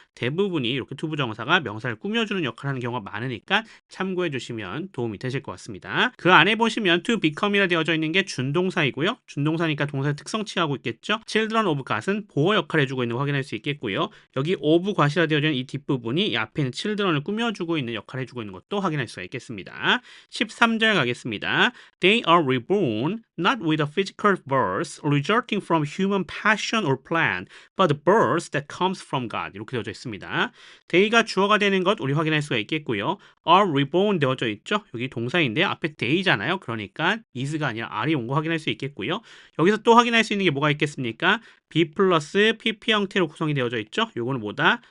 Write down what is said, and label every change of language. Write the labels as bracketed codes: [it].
[ko] 대부분이 이렇게 투부정사가 명사를 꾸며주는 역할을 하는 경우가 많으니까 참고해 주시면 도움이 되실 것 같습니다. 그 안에 보시면 to become이라 되어져 있는 게 준동사이고요. 준동사니까 동사의 특성 취하고 있겠죠. children of God은 보호 역할을 해주고 있는 거 확인할 수 있겠고요. 여기 of God이라 되어져 있는 이 뒷부분이 이 앞에 있는 children을 꾸며주고 있는 역할을 해주고 있는 것도 확인할 수가 있겠습니다. 13절 가겠습니다. [en] They are reborn not with a physical birth resulting from human passion or plan, but the birth that comes from God. [ko] 이렇게 되어져 있습니다. they가 주어가 되는 것 우리 확인할 수가 있겠고요. are reborn 되어져 있죠. 여기 동사인데 앞에 they잖아요. 그러니까 is가 아니라 are이 온 거 확인할 수 있겠고요. 여기서 또 확인할 수 있는 게 뭐가 있겠습니까? be 플러스 pp 형태로 구성이 되어져 있죠. 요거는 뭐다?